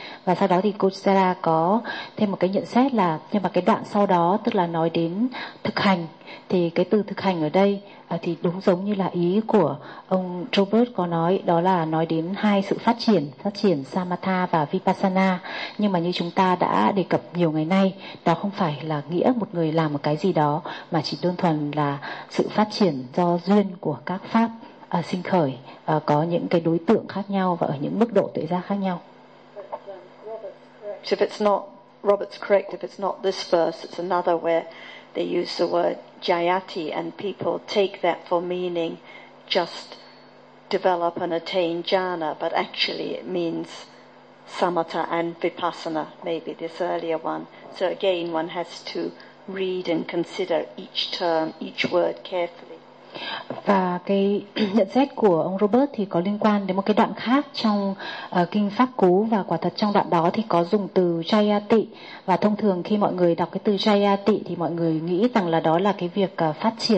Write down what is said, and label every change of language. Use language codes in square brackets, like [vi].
[vi] Và sau đó thì cô Sarah có thêm một cái nhận xét là, nhưng mà cái đoạn sau đó tức là nói đến thực hành, thì cái từ thực hành ở đây thì đúng giống như là ý của ông Robert có nói, đó là nói đến hai sự phát triển samatha và vipassana. Nhưng mà như chúng ta đã đề cập nhiều ngày nay, đó không phải là nghĩa một người làm một cái gì đó, mà chỉ đơn thuần là sự phát triển do duyên của các pháp sinh khởi, có những cái đối tượng khác nhau và ở những mức độ tuệ giác khác nhau. [en] If it's not, Robert's correct, if it's not this verse, it's another where they use the word jayati and people take that for meaning just develop and attain jhana, but actually it means samatha and vipassana, maybe this earlier one. So again, one has to read and consider each term, each word carefully. [vi] Và cái nhận xét của ông Robert thì có liên quan đến một cái đoạn khác trong kinh Pháp Cú, và quả thật trong đoạn đó thì có dùng từ jayati, và thông thường khi mọi người đọc cái từ jayati thì mọi người nghĩ rằng là đó là cái việc phát